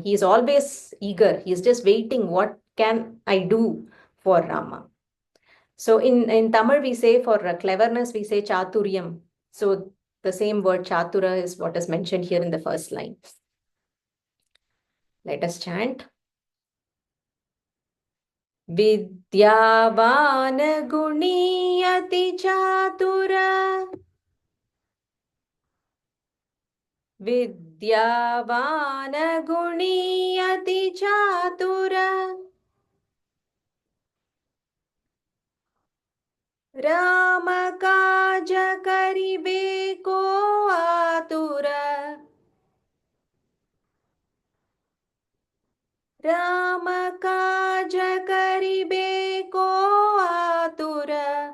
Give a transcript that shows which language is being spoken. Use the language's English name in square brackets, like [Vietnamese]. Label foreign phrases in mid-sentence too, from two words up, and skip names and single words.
[English] He is always eager. He is just waiting. What can I do for Rama? So in Tamil, we say for cleverness, we say chaturyam. So the same word chatura is what is mentioned here in the first line. Let us chant. [Awadhi] विद्यावान गुनी अति चातुर. विद्यावान गुनी अति चातुर. राम काज करिबे को आतुरा. राम काज करिबे को आतुरा.